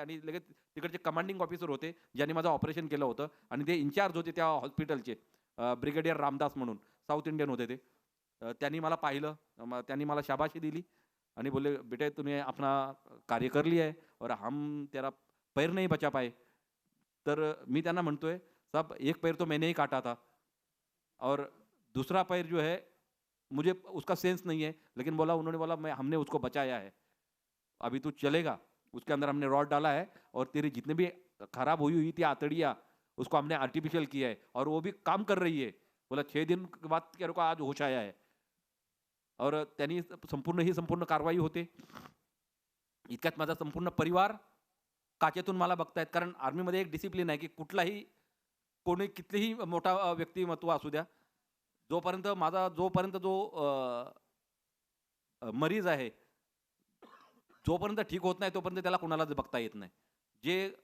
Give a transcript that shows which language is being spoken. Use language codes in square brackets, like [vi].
[mr] आणि लगेच तिकडचे कमांडिंग ऑफिसर होते ज्यांनी माझं ऑपरेशन केलं होतं आणि ते इन्चार्ज होते त्या हॉस्पिटलचे, ब्रिगेडियर रामदास म्हणून, साऊथ इंडियन होते ते. त्यांनी मला पाहिलं, त्यांनी मला शाबाशी दिली आणि बोलले [hi] बेटे तूने अपना कार्य कर लिया है और हम तेरा पैर नहीं बचा पाए. [mr] तर मी त्यांना म्हणतोय [hi] साहब एक पैर तो मैंने ही काटा था और दूसरा पैर जो है मुझे उसका सेंस नहीं है, लेकिन उन्होंने बोला हमने उसको बचाया है, अभी तू चलेगा. उसके अंदर हमने रॉड डाला है और तेरी जितने भी खराब हुई थी आतड़ियाँ उसको हमने आर्टिफिशियल किया है और वो भी काम कर रही है. बोला 6 दिन के बाद तेरे को आज होश आया है. [mr] और त्यांनी संपूर्ण कारवाई होते. इतक्यात माझा संपूर्ण परिवार काचेतून मला बघतायत. कारण आर्मीमध्ये एक डिसिप्लिन आहे की कुठलाही कोणी कितीही मोठा व्यक्तिमत्व असू द्या, जोपर्यंत जो मरीज आहे जोपर्यंत ठीक होत नाही तोपर्यंत त्याला कोणालाच बघता येत नाही. जे